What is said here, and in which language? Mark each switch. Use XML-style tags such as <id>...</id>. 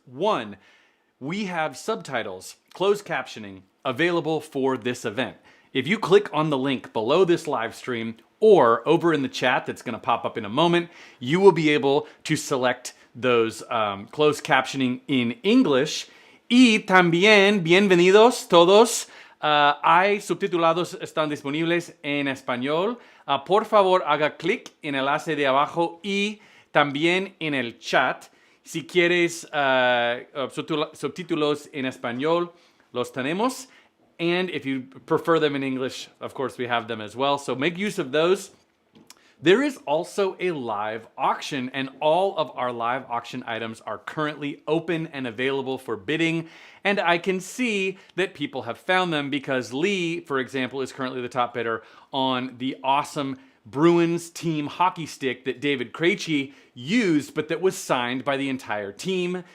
<en>One, we have subtitles, closed captioning, available for this event. If you click on the link below this live stream or over in the chat that's going to pop up in a moment, you will be able to select those closed captioning in English.</en> <es>Y también, bienvenidos todos. Hay subtitulados están disponibles en español. Por favor, haga clic en el enlace de abajo y también en el chat. Si quieres subtítulos en español, los tenemos.</es> <en>And if you prefer them in English, of course, we have them as well. So make use of those. There is also a live auction, and all of our live auction items are currently open and available for bidding. And I can see that people have found them because Lee, for example, is currently the top bidder on the awesome Bruins team hockey stick that David Krejci used, but that was signed by the entire team.</en>